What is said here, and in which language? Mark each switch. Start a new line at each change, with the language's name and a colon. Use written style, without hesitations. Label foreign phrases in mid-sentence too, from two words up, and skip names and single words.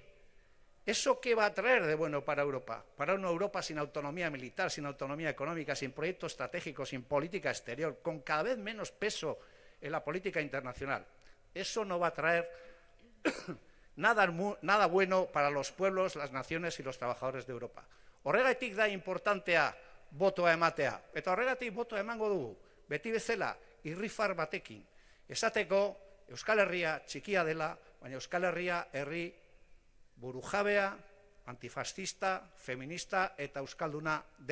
Spanish: ¿Eso qué va a traer de bueno para Europa? Para una Europa sin autonomía militar, sin autonomía económica, sin proyecto estratégico, sin política exterior, con cada vez menos peso en la política internacional. Eso no va a traer nada bueno para los pueblos, las naciones y los trabajadores de Europa.
Basque: Horregatik da importantea botoa ematea. Eta horregatik botoa emango dugu. Beti bezala, irrifar batekin. Esateko, Euskal Herria txikia dela, baina Euskal Herria herri burujabea, antifascista, feminista eta euskalduna dela.